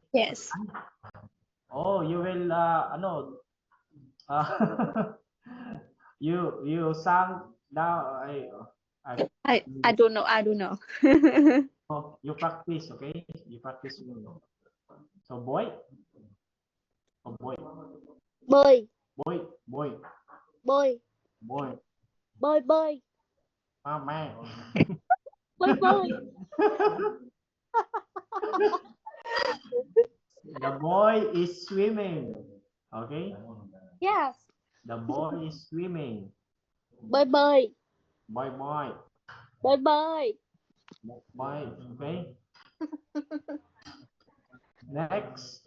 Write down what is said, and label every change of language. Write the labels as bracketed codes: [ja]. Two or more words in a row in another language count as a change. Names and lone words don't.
[en] Yes. Oh, you will, you sang now. I don't know. I don't know. Oh, you practice, okay? You practice swimming. So boy, oh boy, [vi] Bơi. [en] boy, boy, [vi] Bơi. [en] boy, [vi] Bơi bơi. [en] man. [vi] Bơi bơi. [en] The boy is swimming. Okay? Yes. The boy is swimming. [vi] Bơi bơi. [en] Boy, boy, [vi] Bơi bơi. [en] boy. Okay? Next.